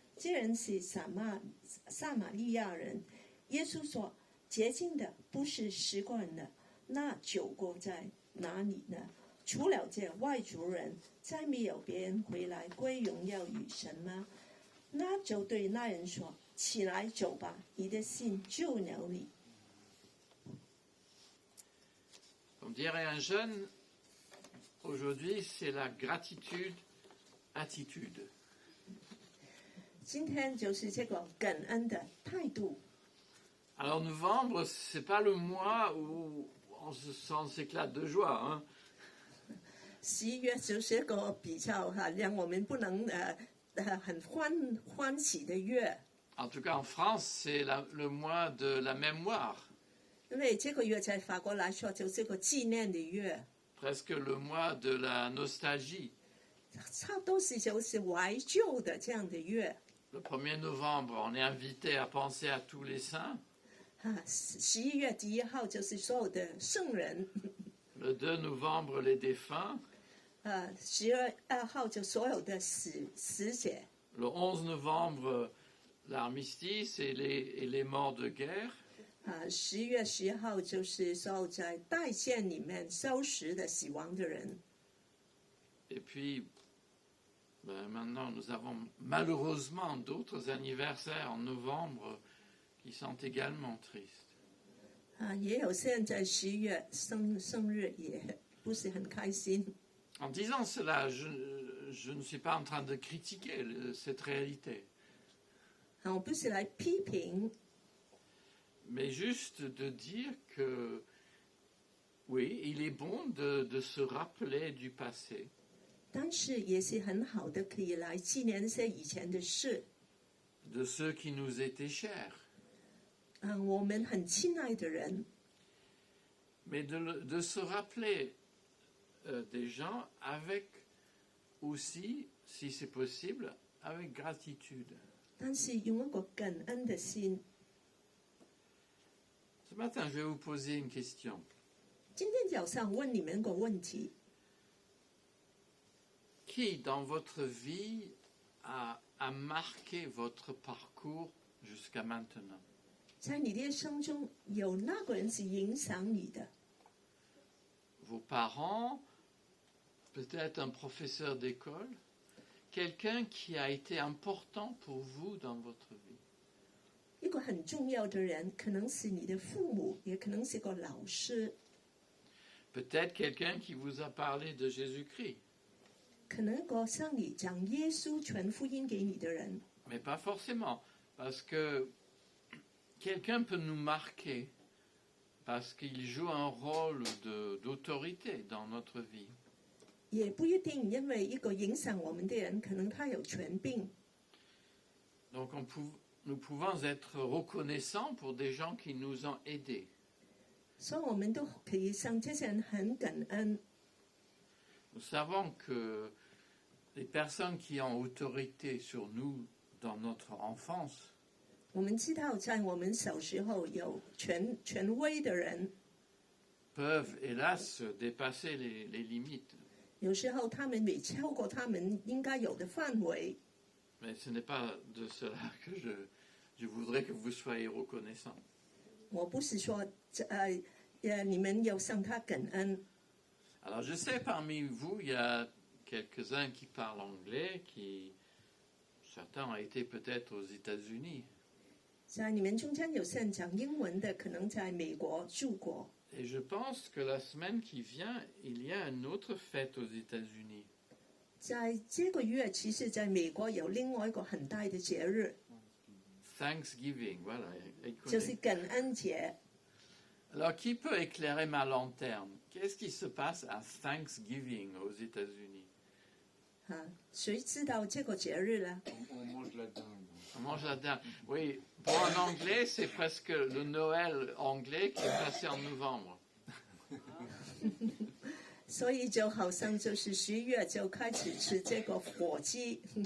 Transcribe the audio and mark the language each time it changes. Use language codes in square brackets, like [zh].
[zh] 这人是撒玛利亚人。耶稣说：洁净的不是10个人的，那9个在哪里呢？除了这外族人，再没有别人回来归荣耀与神吗？那就对那人说：起来走吧，你的信救了你。 [fr] Comme dirait un jeune, aujourd'hui c'est la gratitude attitude. [zh] 今天就是这个感恩的态度。 [fr] Alors novembre, c'est pas le mois où on s'éclate de joie, hein. [zh] 11月就是一个比较让我们不能很欢喜的月。 [fr] En tout cas en France, c'est le mois de la mémoire. [zh] 因为这个月在法国来说就是个纪念的月。 [fr] Presque le mois de la nostalgie. [zh] 差不多是就是怀旧的这样的月。 [fr] Le 1er novembre, on est invité à penser à tous les saints. [zh] 11月1号就是所有的圣人。 [fr] Le 2 novembre, les défunts. [zh] 10月2号就所有的死者。 [fr] Le 11 novembre, l'armistice et les morts de guerre. [zh] 10月10号就是所有在代线里面收拾的死亡的人。 [fr] Et puis, maintenant, nous avons malheureusement d'autres anniversaires en novembre qui sont également tristes. [zh] 也有些人在11月生日也不是很开心。 [fr] En disant cela, je ne suis pas en train de critiquer cette réalité. [zh] 我不是来批评。 [fr] Mais juste de dire que, oui, il est bon de se rappeler du passé. [zh] 但是也是很好的，可以来纪念一些以前的事。 [fr] De ceux qui nous étaient chers. [zh] 我们很亲爱的人。 [fr] Mais de se rappeler des gens avec aussi, si c'est possible, avec gratitude. [zh] 但是用一个感恩的心。 [fr] Ce matin, je vais vous poser une question. [zh] 今天早上问你们个问题。 [fr] Qui dans votre vie a marqué votre parcours jusqu'à maintenant? [zh] 在你的一生中，有那个人是影响你的？ [fr] Vos parents, peut-être un professeur d'école, quelqu'un qui a été important pour vous dans votre vie. [zh] 一个很重要的人，可能是你的父母，也可能是个老师。 [fr] Peut-être quelqu'un qui vous a parlé de Jésus-Christ. [zh] 可能一个向你讲耶稣传福音给你的人。 [fr] Mais pas forcément, parce que quelqu'un peut nous marquer parce qu'il joue un rôle d'autorité dans notre vie. [zh] 也不一定，因为一个影响我们的人，可能他有权柄。 [fr] Donc nous pouvons être reconnaissants pour des gens qui nous ont aidés. [zh] 所以我们都可以向这些人很感恩。 [fr] Nous savons que les personnes qui ont autorité sur nous dans notre enfance [zh] 我们知道，在我们小时候有权威的人， [fr] peuvent, hélas, dépasser les limites. [zh] 有时候他们没超过他们应该有的范围。 [fr] Mais ce n'est pas de cela que je voudrais que vous soyez reconnaissants. [zh] 我不是说你们要向他感恩。 [fr] Alors je sais parmi vous, il y a quelques-uns qui parlent anglais, certains ont été peut-être aux États-Unis. [zh] 在你们中间有些人讲英文的，可能在美国住过。 [fr] Et je pense que la semaine qui vient, il y a une autre fête aux États-Unis. [zh] 在这个月，其实在美国有另外一个很大的节日， [fr] Thanksgiving, voilà. [zh] 就是感恩节。 [fr] Alors qui peut éclairer ma lanterne? Qu'est-ce qui se passe à Thanksgiving aux États-Unis? [zh] 谁知道这个节日呢？ [fr] On mange la dinde. On mange la dinde. Oui, pour un Anglais, c'est presque le Noël anglais qui est passé en novembre. [zh] 所以就好像就是10月就开始吃这个火鸡。